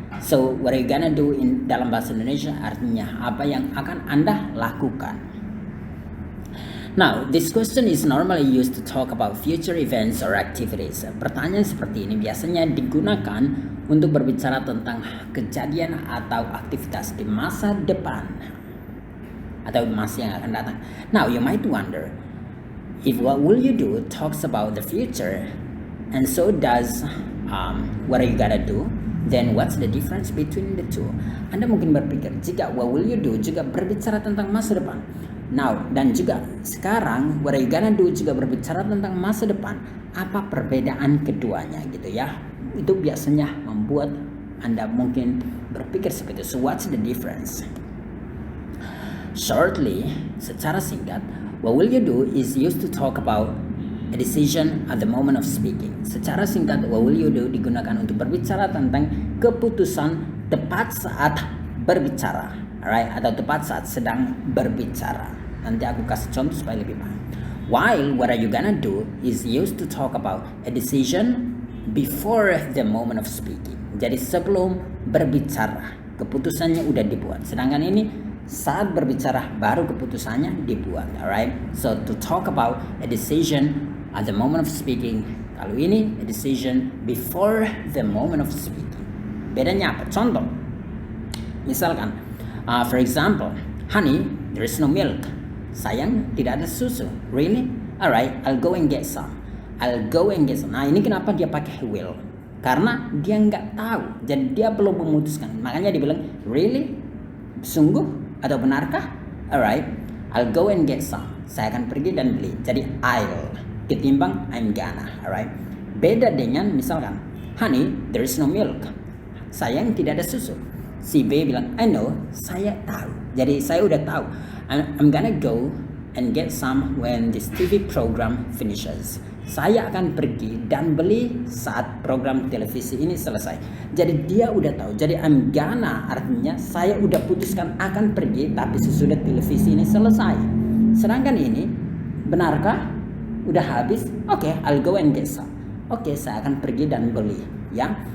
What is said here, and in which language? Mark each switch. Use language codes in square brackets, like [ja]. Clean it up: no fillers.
[en] So, what are you gonna do in [id] dalam bahasa Indonesia artinya apa yang akan Anda lakukan. [en] Now, this question is normally used to talk about future events or activities. [id] Pertanyaan seperti ini biasanya digunakan untuk berbicara tentang kejadian atau aktivitas di masa depan atau masa yang akan datang. [en] Now, you might wonder if what will you do talks about the future and so does what are you gonna do, then what's the difference between the two? [id] Anda mungkin berpikir jika [en] what will you do [id] juga berbicara tentang masa depan. Now, dan juga sekarang [en] what are you gonna do [id] juga berbicara tentang masa depan. Apa perbedaan keduanya gitu ya? Itu biasanya membuat Anda mungkin berpikir seperti itu. [en] So what's the difference? Shortly, [id] secara singkat, [en] what will you do is used to talk about a decision at the moment of speaking. [id] Secara singkat, [en] what will you do [id] digunakan untuk berbicara tentang keputusan tepat saat berbicara, alright? Atau tepat saat sedang berbicara. Nanti aku kasih contoh supaya lebih paham. [en] While what are you gonna do is used to talk about a decision before the moment of speaking. [id] Jadi sebelum berbicara, keputusannya udah dibuat. Sedangkan ini saat berbicara baru keputusannya dibuat, alright? [en] So to talk about a decision at the moment of speaking, [id] kalau ini [en] a decision before the moment of speaking. [id] Bedanya apa? Contoh, misalkan, [en] for example, honey, there is no milk. [id] Sayang, tidak ada susu. [en] Really? Alright, I'll go and get some. I'll go and get some. [id] Nah, ini kenapa dia pakai will? Karena dia nggak tahu, jadi dia belum memutuskan. Makanya dia bilang, really? Sungguh? Atau benarkah? [en] Alright, I'll go and get some. [id] Saya akan pergi dan beli. Jadi I'll ketimbang I'm gonna. Alright. Beda dengan misalkan, [en] honey, there is no milk. [id] Sayang, tidak ada susu. Si B bilang, [en] I know, [id] saya tahu. Jadi saya udah tahu. [en] I'm gonna go and get some when this TV program finishes. [id] Saya akan pergi dan beli saat program televisi ini selesai. Jadi dia udah tahu. Jadi [en] I'm gonna [id] artinya saya udah putuskan akan pergi tapi sesudah televisi ini selesai. Sedangkan ini, benarkah? Udah habis? Oke, [en] I'll go and get some. [id] Oke, saya akan pergi dan beli. Ya.